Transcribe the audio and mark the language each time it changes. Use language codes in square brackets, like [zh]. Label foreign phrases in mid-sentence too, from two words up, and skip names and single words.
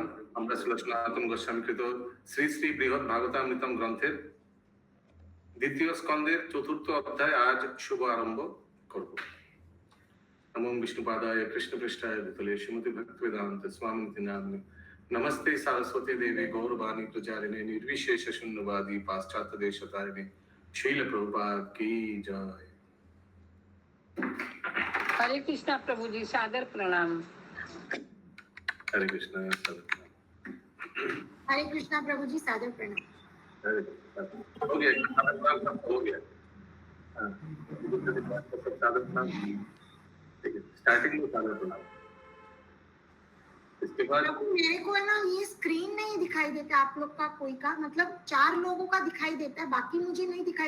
[bn] আমরা সনাতন গোস্বামী কৃত শ্রী শ্রী বৃহৎ ভাগবতামৃতম গ্রন্থের দ্বিতীয় স্কন্ধের চতুর্থ অধ্যায় আজ শুভ আরম্ভ করব। [sa] নমো বিষ্ণুপাদায় কৃষ্ণপৃষ্ঠায় ভূতলে শ্রীমতি ভক্তিবেদান্ত স্বামীতি নাম্নে नमस्ते सरस्वती देवी गौरवाणी प्रचारिणे निर्विशेष शून्यवादी पाश्चात्य देशतारिणे शील प्रभुपाद [hi] की जय। हरे कृष्णा प्रभु जी, सादर प्रणाम। हरे कृष्णा हरे कृष्णा प्रभु जी, सादर प्रणाम। हो गया हो गया। सादर प्रणाम, ठीक है। स्टार्टिंग में सादर प्रणाम। इसके बाद मेरे को है ना, ये स्क्रीन नहीं दिखाई देता आप लोग का, कोई का मतलब 4 लोगों का दिखाई देता है, बाकी मुझे नहीं दिखाई।